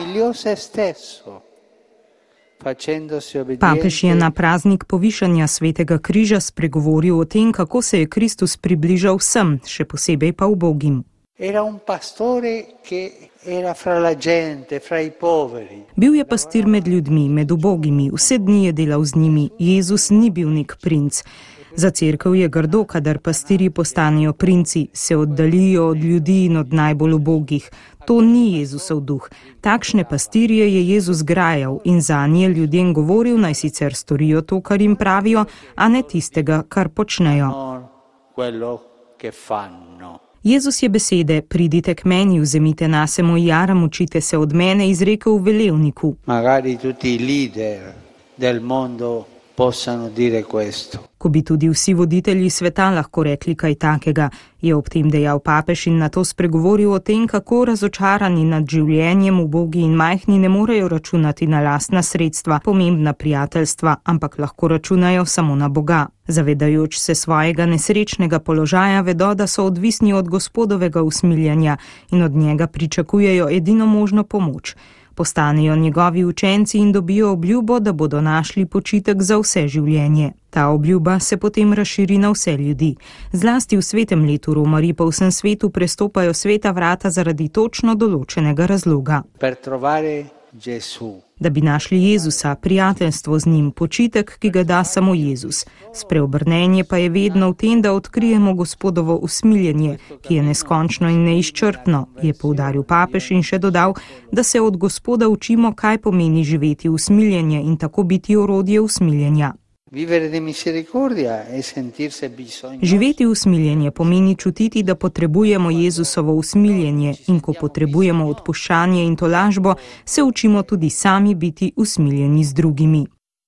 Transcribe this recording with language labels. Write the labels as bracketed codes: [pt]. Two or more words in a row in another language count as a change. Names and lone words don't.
[it] negò se stesso, facendosi [sl] Papež je [it] obbediente. [sl] na praznik povišanja Svetega križa spregovoril o tem, kako se je Kristus približal vsem, še posebej pa ubogim. [it] Era un pastore che era fra la gente, fra i poveri. [sl] Bil je pastir med ljudmi, med ubogimi, vse dni je delal z njimi. Jezus ni bil nek princ. Za cerkev je grdo, kadar pastirji postanejo princi, se oddaljijo od ljudi in od najbolj ubogih. To ni Jezusov duh. Takšne pastirje je Jezus grajal in zanje ljudem govoril, naj sicer storijo to, kar jim pravijo, a ne tistega, kar počnejo. [it] Non quello che fanno. [sl] Jezus je besede, pridite k meni, vzemite nase moj jaram, učite se od mene, izrekel v velevniku. [it] Magari tutti i leader del mondo possano dire questo. [sl] Ko bi tudi vsi voditelji sveta lahko rekli kaj takega, je ob tem dejal papež in nato spregovoril o tem, kako razočarani nad življenjem ubogi in majhni ne morejo računati na lastna sredstva, pomembna prijateljstva, ampak lahko računajo samo na Boga. Zavedajoč se svojega nesrečnega položaja, vedo, da so odvisni od Gospodovega usmiljanja in od njega pričakujejo edino možno pomoč. Postanejo njegovi učenci in dobijo obljubo, da bodo našli počitek za vse življenje. Ta obljuba se potem razširi na vse ljudi. Zlasti v svetem letu romarji po vsem svetu prestopajo sveta vrata zaradi točno določenega razloga. [it] Per trovare Gesù. [sl] Da bi našli Jezusa, prijateljstvo z njim, počitek, ki ga da samo Jezus. Spreobrnenje pa je vedno v tem, da odkrijemo Gospodovo usmiljenje, ki je neskončno in neizčrpno, je poudaril papež in še dodal, da se od Gospoda učimo, kaj pomeni živeti usmiljenje in tako biti orodje usmiljenja. [it] Vivere di misericordia e sentirsi bisognosi. [sl] Živeti usmiljenje pomeni čutiti, da potrebujemo Jezusovo usmiljenje in ko potrebujemo odpuščanje in tolažbo, se učimo tudi sami biti usmiljeni z drugimi.